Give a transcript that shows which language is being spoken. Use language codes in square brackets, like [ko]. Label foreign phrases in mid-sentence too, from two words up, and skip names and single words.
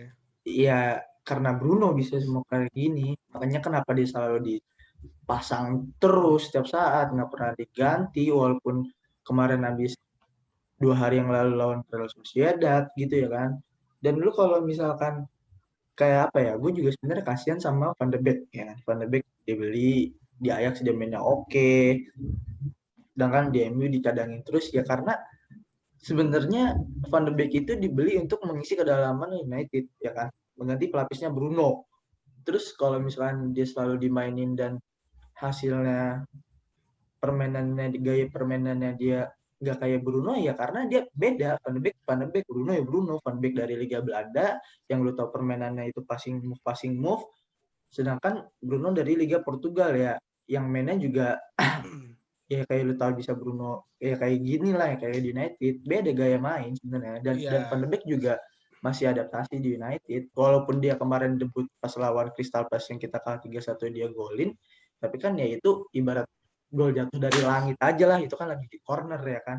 [id] ya karena Bruno bisa semua kayak gini, makanya kenapa dia selalu dipasang terus setiap saat nggak pernah diganti walaupun kemarin habis 2 hari yang lalu lawan Real Sociedad gitu ya kan. Dan lu kalau misalkan kayak apa ya, gue juga sebenarnya kasihan sama Van de Beek ya. Van de Beek dibeli di Ajax dia mainnya oke, sedangkan di MU dicadangin terus ya karena sebenarnya Van de Beek itu dibeli untuk mengisi kedalaman United ya kan, mengganti pelapisnya Bruno. Terus kalau misalkan dia selalu dimainin dan hasilnya gaya permainannya dia nggak kayak Bruno ya karena dia beda. Van de Beek Bruno ya Bruno. Van de Beek dari Liga Belanda yang lu tahu permainannya itu [en] passing move, [id] sedangkan Bruno dari Liga Portugal ya yang mainnya juga ya kayak lu tahu bisa Bruno ya kayak gini lah ya kayak di United, beda gaya main sebenarnya. Dan Van Iya. de Beek juga masih adaptasi di United walaupun dia kemarin debut pas lawan Crystal Palace yang kita kalah 3-1 dia golin, tapi kan ya itu ibarat gol jatuh dari langit aja lah, itu kan lagi di corner ya kan.